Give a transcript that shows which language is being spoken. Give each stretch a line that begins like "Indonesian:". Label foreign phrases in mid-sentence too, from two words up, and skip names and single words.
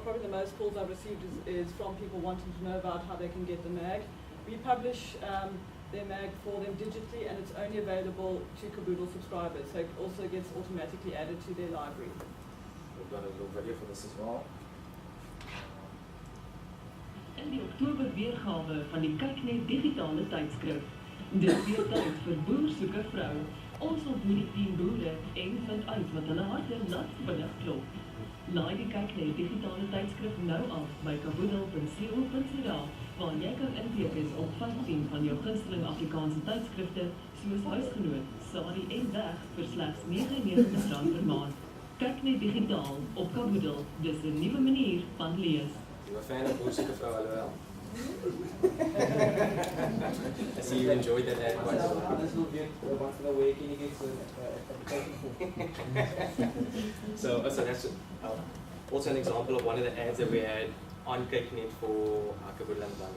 English: Probably the most calls I've received is from people wanting to know about how they can get the mag. We publish their mag for them digitally, and it's only available to Caboodle subscribers, so it also gets automatically added to their library. We've got a little video for this as well.
Afrikaans: In die Oktober weergawe van die CakeNet digitale tydskrif. Dis weer tyd vir Boer soek 'n vrou. Ons ontmoet die 10 boere en vind uit wat hulle harte laat vinnig klop. Laai die CakeNet digitale tydskrif nou af by kaboodle.co.za, waar jy kan inteken op 15 van jou gunsteling Afrikaanse tydskrifte soos Huisgenoot, Sari en Weg vir slegs R99 per maand. CakeNet digitaal op Kaboodle, dis 'n nuwe manier van lees.
English: You're a fan of Boer soek 'n vrou, LOL. I see you enjoyed that ad quite a lot. This will be once in a week, and he gets So that's also an example of one of the ads that we had on CakeNet for Caboodle and the Bundle.